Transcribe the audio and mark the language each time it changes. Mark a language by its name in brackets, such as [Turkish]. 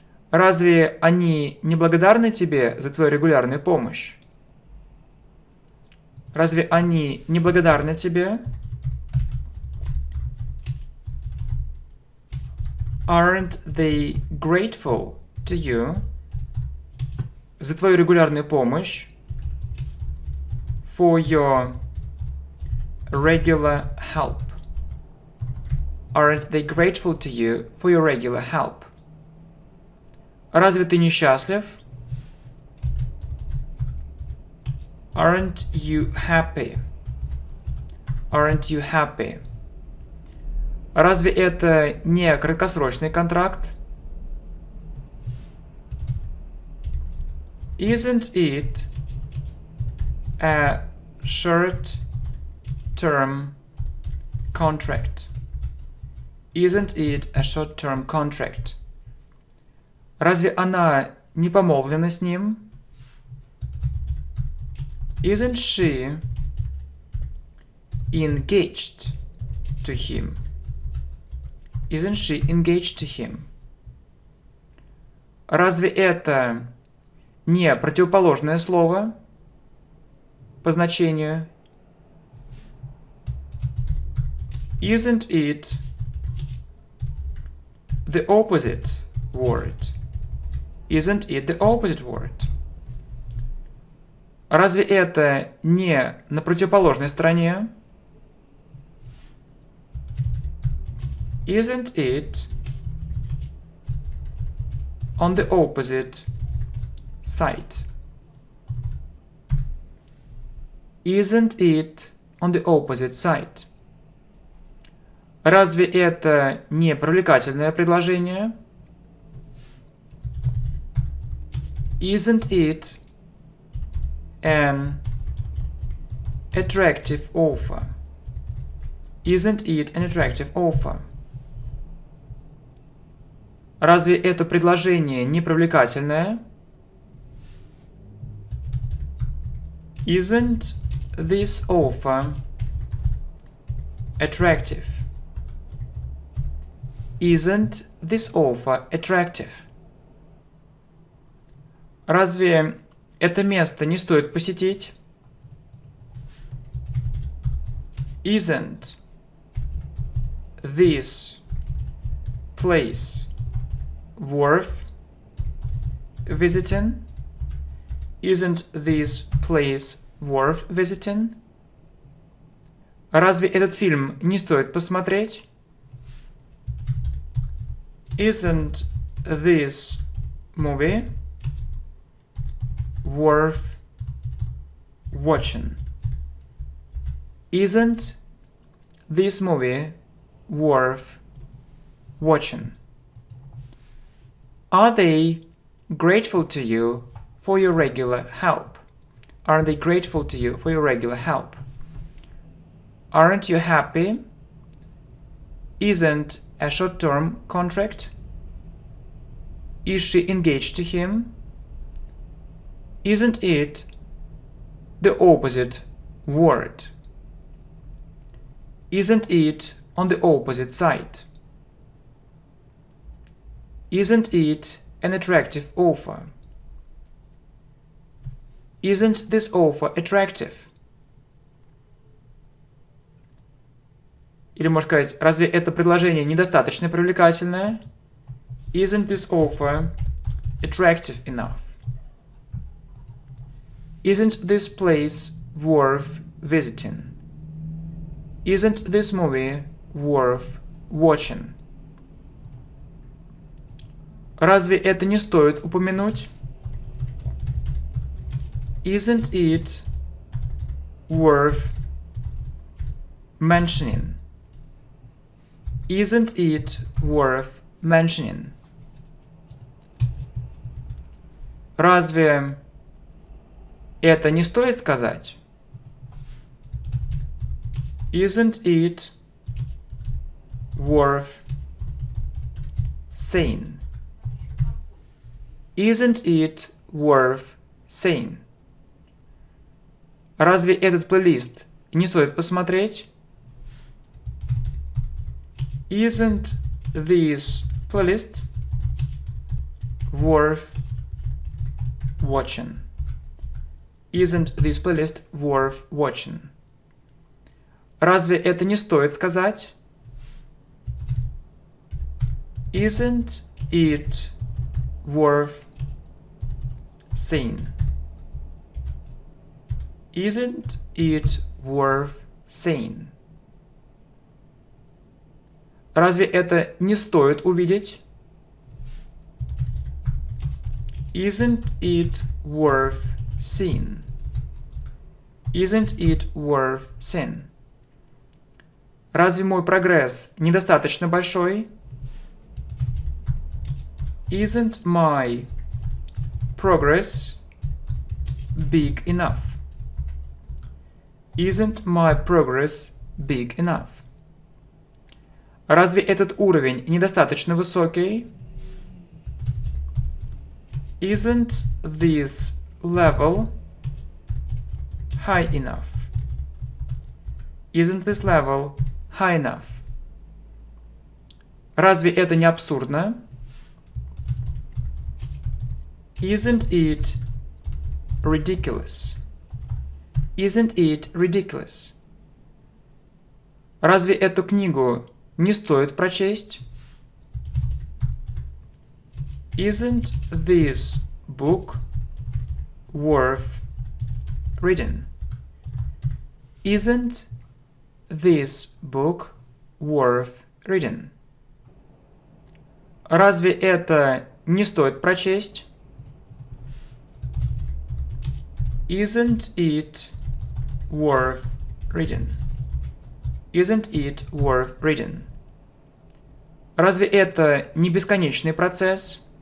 [Russian] Разве они не благодарны тебе за твою регулярную помощь? Разве они не благодарны тебе? [English] Aren't they grateful to you [Russian] за твою регулярную помощь? [English] For your regular help. Aren't they grateful to you for your regular help? [Russian] Разве ты несчастлив? [English] Aren't you happy? Aren't you happy? [Russian] Разве это не краткосрочный контракт? [English] Isn't it a short-term contract? Isn't it a short-term contract? [Russian] Разве она не помолвлена с ним? [English] Isn't she engaged to him? Isn't she engaged to him? [Russian] Разве это не противоположное слово по значению? [English] Isn't it the opposite word? Isn't it the opposite word? [Russian] Разве это не на противоположной стороне? [English] Isn't it on the opposite side? Isn't it on the opposite side? [Russian] Разве это не привлекательное предложение? [English] Isn't it an attractive offer? Isn't it an attractive offer? [Russian] Разве это предложение не привлекательное? [English] Isn't this offer attractive? Isn't this offer attractive? [Russian] Разве это место не стоит посетить? [English] Isn't this place worth visiting? Isn't this place worth visiting? [Russian] Разве этот фильм не стоит посмотреть? [English] Isn't this movie worth watching? Isn't this movie worth watching? Are they grateful to you for your regular help? Are they grateful to you for your regular help? Aren't you happy? Isn't a short-term contract? Is she engaged to him? Isn't it the opposite word? Isn't it on the opposite side? Isn't it an attractive offer? Isn't this offer attractive? [Russian] Или можно сказать, разве это предложение недостаточно привлекательное? [English] Isn't this offer attractive enough? Isn't this place worth visiting? Isn't this movie worth watching? [Russian] Разве это не стоит упомянуть? [English] Isn't it worth mentioning? Isn't it worth mentioning? [Russian] Разве это не стоит сказать? [English] Isn't it worth saying? Isn't it worth saying? [Russian] Разве этот плейлист не стоит посмотреть? [English] Isn't this playlist worth watching? Isn't this playlist worth watching? [Russian] Разве это не стоит сказать? [English] Isn't it worth saying? Isn't it worth saying? [Russian] Разве это не стоит увидеть? [English] Isn't it worth seeing? Isn't it worth seeing? [Russian] Разве мой прогресс недостаточно большой? [English] Isn't my progress big enough? Isn't my progress big enough? [Russian] Разве этот уровень недостаточно высокий? [English] Isn't this level high enough? Isn't this level high enough? [Russian] Разве это не абсурдно? [English] Isn't it ridiculous? Isn't it ridiculous? [Russian] Разве эту книгу не стоит прочесть? [English] Isn't this book worth reading? Isn't this book worth reading? [Russian] Разве это не стоит прочесть? [English] Isn't it worth reading? Isn't it worth reading? [Russian] Разве это не бесконечный процесс?